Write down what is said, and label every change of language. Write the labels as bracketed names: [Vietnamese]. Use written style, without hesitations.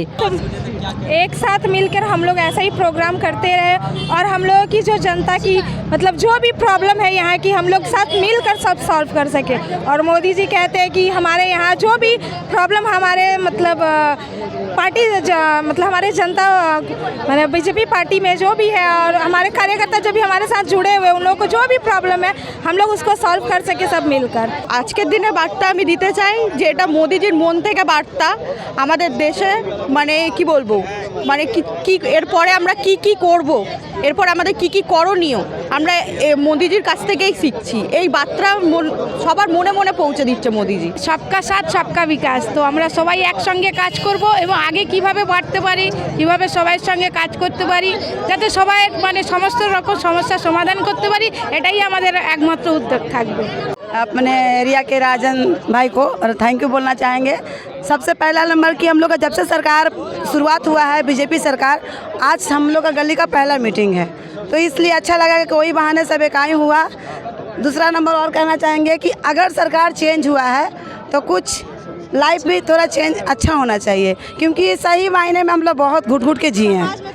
[Hindi] एक साथ मिलकर हम लोग ऐसा ही प्रोग्राम करते रहे और हम लोगों की जो जनता की मतलब जो भी प्रॉब्लम है यहाँ की, हम लोग साथ मिलकर सब सॉल्व कर सके। और मोदी जी कहते हैं कि हमारे यहाँ जो भी प्रॉब्लम हमारे मतलब पार्टी मतलब हमारे जनता मतलब बीजेपी पार्टी में जो भी है और हमारे कार्यकर्ता जो भी हमारे साथ जुड़े हुए, उन लोगों को जो भी प्रॉब्लम है हम लोग उसको सॉल्व कर सके सब मिलकर। [Bangla] আজকের দিনে বার্তা আমি দিতে চাই যে এটা মোদিজির মন থেকে বার্তা আমাদের দেশে, মানে কি বলবো, মানে কি এরপরে আমরা কি করব, এরপর আমাদের কি করণীয় আমরা মোদিজির কাছ থেকেই শিখছি। এই বার্তা সবার মনে মনে পৌঁছে দিচ্ছে মোদিজি। [Hindi] সবকা সাথ সবকা বিকাশ, [Bangla] তো আমরা সবাই একসঙ্গে কাজ করব এবং আগে কিভাবে বাড়তে পারি, কিভাবে সবার সঙ্গে কাজ করতে পারি, যাতে সবাই মানে সমস্ত রকম সমস্যার সমাধান করতে পারি, এটাই আমাদের একমাত্র উদ্যোগ থাকবে। [Hindi] अपने एरिया के राजन भाई को थैंक यू बोलना चाहेंगे। सबसे पहला नंबर कि हम लोग का जब से सरकार शुरुआत हुआ है बीजेपी सरकार, आज हम लोग का गली का पहला मीटिंग है, तो इसलिए अच्छा लगा कि कोई बहाने सब इकाई हुआ। दूसरा नंबर और कहना चाहेंगे कि अगर सरकार चेंज हुआ है तो कुछ लाइफ भी थोड़ा चेंज अच्छा होना चाहिए, क्योंकि सही मायने में हम लोग बहुत घुट घुट के जिए हैं।